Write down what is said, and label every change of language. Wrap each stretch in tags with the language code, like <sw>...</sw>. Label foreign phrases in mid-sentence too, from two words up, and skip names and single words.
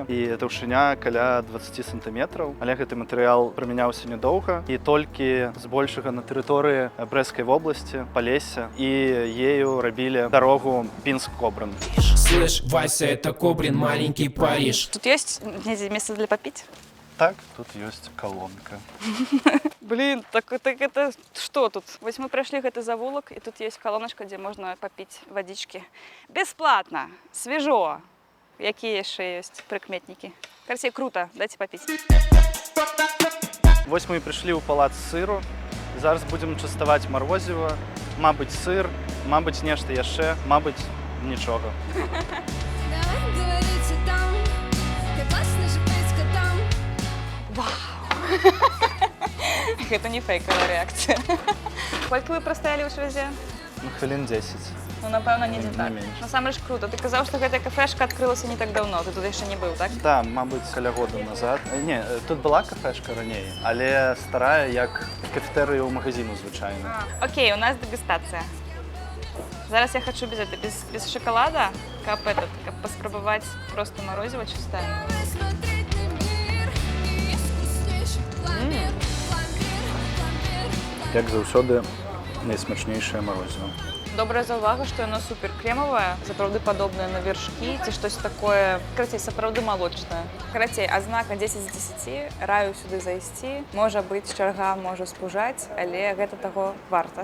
<be>І таўшыня каля 20 сантиметраў. Але гэты матэрыял прымяняўся нядоўга і толькі збольшага на тэрыторыі Брэсцкай вобласці, Палесся, і ею рабілі дарогу Пінск-Кобрын.</be> <ru>Слышь, Вася, это Кобрин, маленький Париж.</ru> <be>Тут ёсць недзе месца для папіць? Так, тут ёсць колонка.</be> <ru>Блин, так это что тут?</ru> <be>Вось мы прайшлі гэты завулак, і тут ёсць калоначка, дзе можна папіць вадзічкі. Бесплатна, свежо. Якія яшчэ ёсць прыкметнікі? Карацей, круто, дайце папіць. Вось мы і прыйшлі ў палац сыру. І зараз будзем частаваць марозіва, мабыць, сыр, мабыць, нешта яшчэ, мабыць, нічога.</be> <ru>Давай говорить о том, как классно же быть котом.</ru> <be>Гэта не фейкавая рэакцыя. Колькі вы прастаялі ў швезе? Ну, хвілін 10. Ну, напэўна, недзе так. Не менш. Насамрэч круто. Ты казаў, што гэтая кафешка адкрылася не так даўно. Ты тут яшчэ не быў, так? Да, мабыць, каля года назад. Не, тут была кафешка раней, але старая, як кафетэрыя ў магазіну звычайна. Окей, у нас дэгустацыя. Зараз я хочу без шоколада, каб паспрабаваць</be> <ru>просто морозиво чистое. Давай смотреть на мир, и есть вкуснейший пломбир, пломбир, пломбир.</ru> <be>Як заўсёды, найсмачнейшае морозиво. Добрая заўвага, што яно супер кремавае, сапраўды падобнае на вершкі, ці штось такое, карацей, сапраўды малочнае. Карацей, адзнака 10 з 10, раю сюды зайсці. Можа быць, чарга можа спужаць, але гэта таго варта.</be>